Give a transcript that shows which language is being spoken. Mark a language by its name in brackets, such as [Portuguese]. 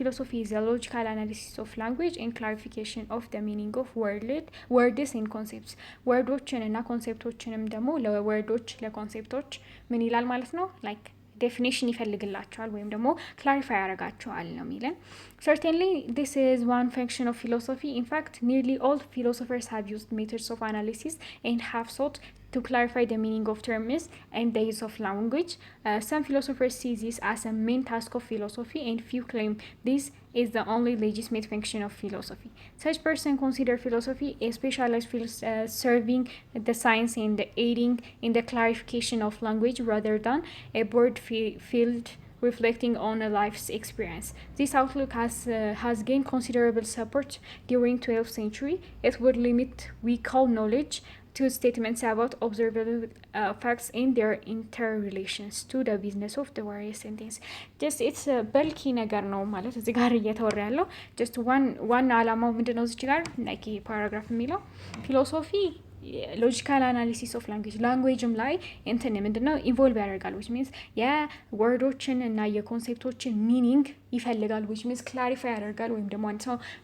[English] ፊሎሶፊ is a logical analysis of language and clarification of the meaning of words and concepts. [Amharic] ወርዶችን እና ኮንሴፕቶችንም ደግሞ ለወርዶች ለኮንሴፕቶች ምን ይላል ማለት ነው ላይክ ዴፊኒሽን ይፈልግላቸዋል ወይም ደግሞ ክላሪፋይ ያደርጋቸዋል ነው የሚለን። [English] Certainly this is one function of philosophy. In fact, nearly all philosophers have used methods of analysis and have sought to clarify the meaning of terms and the use of language. Some philosophers see this as a main task of philosophy, and few claim this is the only legitimate function of philosophy. Such persons consider philosophy a specialized field serving the science and aiding in the clarification of language rather than a broad field reflecting on a life's experience. This outlook has gained considerable support during 12th century. It would limit we call knowledge to statements about observable facts and their interrelations to the business of the various sentences. Just it's a bulky [Amharic] ነገር ነው ማለት እዚህ ጋር እየተወራ ያለው [English] just one [Amharic] አላማው ምንድነው እዚህ ጋር ላይክ ፓራግራፍ የሚለው ፊሎሶፊ ሎጂካል አናሊሲስ ኦፍ ላንጉዌጅም ላይ እንትን ምንድነው ኢንቮልቭ ያደርጋል [English] which means [Amharic] የወርዶችን እና የኮንሴፕቶችን ሚኒንግ ይፈልጋል which means ክላሪፋይ ያደርጋል ወይም ደግሞ አንድ ሰው